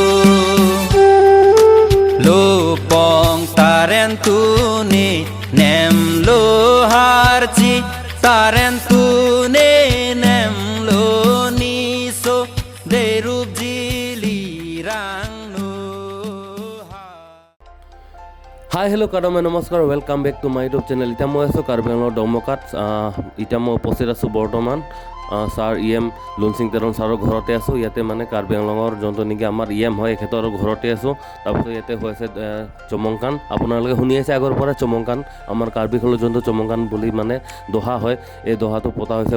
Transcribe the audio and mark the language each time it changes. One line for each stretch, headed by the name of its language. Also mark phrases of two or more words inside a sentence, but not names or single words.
Karbi: lo pong tarentu ne nem lo harchi tarentu ne nem lo niso de rup jili rang
English: hi hello'
Assamese: কাদমে নমস্কাৰ
English: welcome back to my YouTube channel
Assamese: এতিয়া মই আছোঁ কাৰ্বি আংলঙৰ ডমকাত এতিয়া মই উপস্থিত আছোঁ বৰ্তমান ছাৰ EM লুনচিং তেৰণ ছাৰৰ ঘৰতে আছোঁ ইয়াতে মানে কাৰ্বি আংলঙৰ যোনটো নেকি আমাৰ EM হয় এখেতৰ ঘৰতে আছোঁ তাৰপিছত ইয়াতে হৈছে চমংকান আপোনালোকে শুনি আছে আগৰ পৰা চমংকান আমাৰ কাৰ্বি আংলঙৰ যোনটো চমংকান বুলি মানে দহা হয় এই দহাটো পতা হৈছে